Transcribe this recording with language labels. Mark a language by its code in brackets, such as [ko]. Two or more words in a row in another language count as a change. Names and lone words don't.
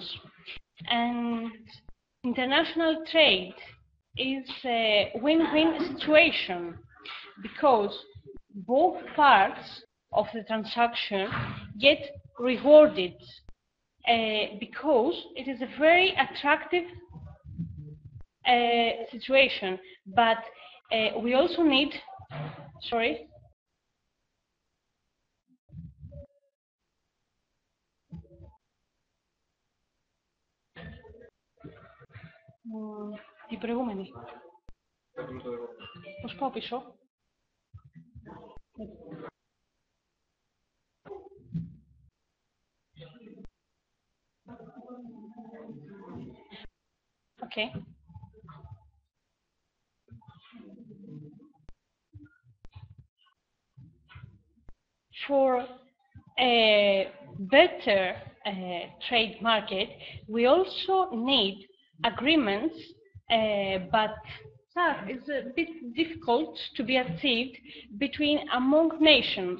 [en] And international trade is a win-win situation because both parts of the transaction get rewarded because it is a very attractive situation. But we also need, sorry, [el] την προηγούμενη. Πώς πάω πίσω. [en] Okay. For a better trade market, we also need agreements, but that is a bit difficult to be achieved among nations.